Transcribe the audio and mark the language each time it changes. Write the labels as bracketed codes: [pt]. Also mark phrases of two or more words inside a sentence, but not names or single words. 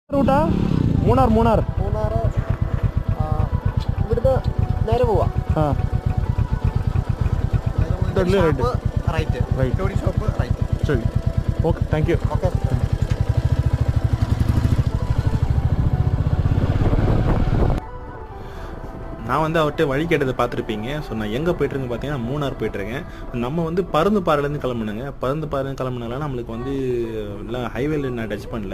[ml] റൂട്ടാ മൂന്നാർ മൂന്നാർ ഇവിടുന്ന് നേരെ പോവാം. [en] right shop right. ശരി, okay, thank you. ഓക്കെ. [ta] நான் வந்து அவர்கிட்ட வழி கேட்டதை பார்த்துருப்பீங்க. ஸோ நான் எங்கே போய்ட்டுருங்க பார்த்தீங்கன்னா மூணார் போய்ட்டுருக்கேன். நம்ம வந்து பருந்துப்பாறையிலேருந்து கிளம்புனுங்க. பருந்துப்பாறையிலேருந்து கிளம்புனால நம்மளுக்கு வந்து எல்லாம் ஹைவேல நான் டச் பண்ணல.